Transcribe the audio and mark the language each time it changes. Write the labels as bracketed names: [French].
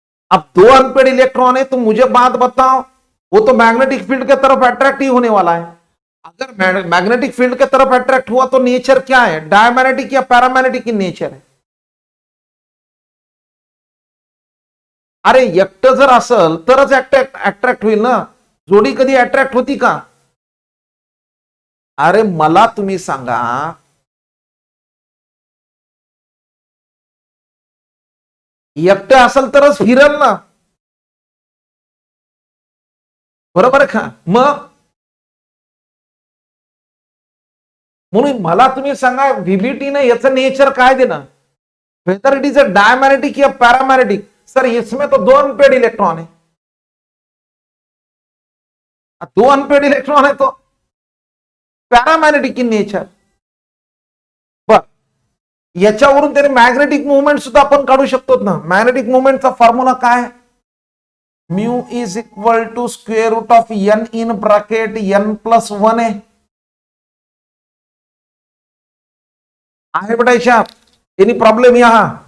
[Hindi] अब 2 unpaired electron है तो मुझे बात बताओ, वो तो मैग्नेटिक फील्ड के तरफ अट्रैक्ट ही होने वाला है. अगर मैग्नेटिक फील्ड के तरफ अट्रैक्ट हुआ तो नेचर क्या है, डायमैग्नेटिक या पैरामैग्नेटिक इन नेचर है. [Marathi] अरे एकटं जर असेल तरच अट्रॅक्ट होईल ना, जोडी कधी अट्रॅक्ट होती का? अरे मला तुम्ही सांगा, एकटं असेल तरच फिरल ना, बरोबर आहे का? मग म्हणून मला तुम्ही सांगा व्हीबीटीने याचं नेचर काय देणं, [English] whether it is a diamagnetic [Hindi] या पैरामैग्नेटिक. सर इसमें तो 2 अनपेड इलेक्ट्रॉन है, 2 अनपेड इलेक्ट्रॉन है तो पैरामैग्नेटिक इन नेचर. [Marathi] बर, याच्यावरून त्याने मॅग्नेटिक मुवमेंट सुद्धा आपण काढू शकतो ना. मॅग्नेटिक मुवमेंटचा फॉर्म्युला काय? [English] mu is equal to square root of n in bracket [Marathi] n+1 आहे बेटा याच्यात. [Hindi] एनी प्रॉब्लेम यहाँ?